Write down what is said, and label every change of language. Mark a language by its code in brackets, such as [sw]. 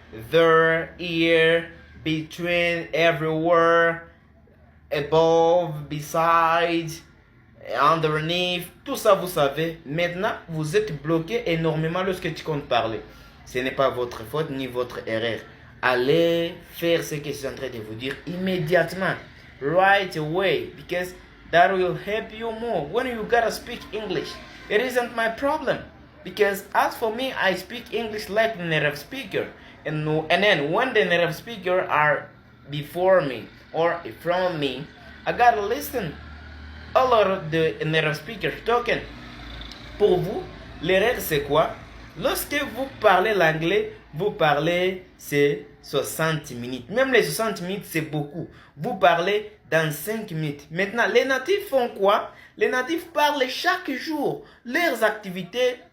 [en] There, here, between, everywhere, above, beside, underneath, [fr] tout ça vous savez. Maintenant, vous êtes bloqué énormément lorsque tu comptes parler. Ce n'est pas votre faute ni votre erreur. Allez faire ce que je suis en train de vous dire immédiatement. [en] Right away. Because that will help you more. When you gotta speak English, it isn't my problem. Because as for me, I speak English like the native speaker. And then when the native speaker are before me or in front of me, I gotta listen a lot of the native speakers talking. [fr] Pour vous, l'erreur c'est quoi? Lorsque vous parlez l'anglais, vous parlez c'est 60 minutes. Même les 60 minutes c'est beaucoup. Vous parlez dans 5 minutes. Maintenant, les natifs font quoi? Les natifs parlent chaque jour. Leurs activités